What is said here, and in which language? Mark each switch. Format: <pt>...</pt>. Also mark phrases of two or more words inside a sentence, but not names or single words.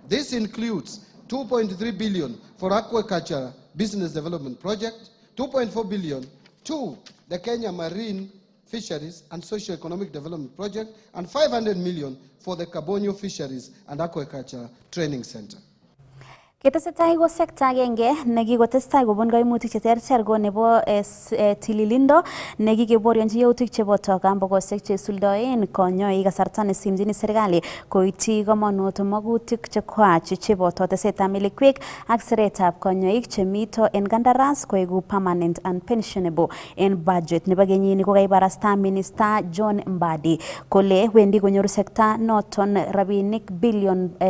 <en>This includes 2.3 billion for aquaculture business development project, 2.4 billion to the Kenya Marine Fisheries and Socio-Economic Development Project, and 500 million for the Kabonyo Fisheries and Aquaculture Training Center.</en> <kln>Ketesetai ko sekta agenge nekikotestai kobun kaimutik cheterter ko nebo tililindo nekikeborionji yautik cheboto kambokosiek cheisuldoen konyoik kasarta nesimjini serikali koityi komonut magutik chekwach cheboto tesetab melekwek ak siretab konyoik chemito en kandaras koegu</kln> <en>permanent and pensionable</en> <kln>en budget nebo kenyini kokaibarasta Minister John Mbadi kole wendi konyoru sekta noton rabinik bilion</kln>